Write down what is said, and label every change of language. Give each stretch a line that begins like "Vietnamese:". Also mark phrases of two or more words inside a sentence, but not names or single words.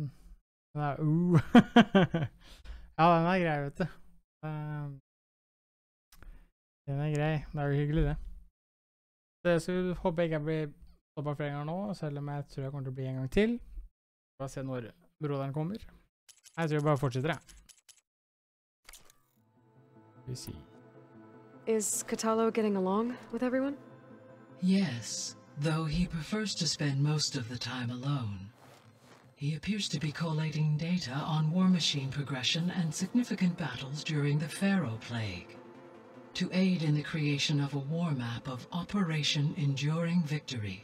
Norwegian: Den er, ja, den er grei, vet du. Den er grei. Det er jo hyggelig, det. Så jeg håper jeg ikke blir stoppet flere ganger nå, selv om jeg tror jeg kommer til å bli en gang til. Bare se når broderen kommer. Jeg tror jeg bare fortsetter, jeg.
English: See. Is Katalo getting along with everyone? Yes, though he prefers to spend most of the time alone. He appears to be collating data on war machine progression and significant battles during the Pharaoh Plague, to aid in the creation of a war map of Operation Enduring Victory.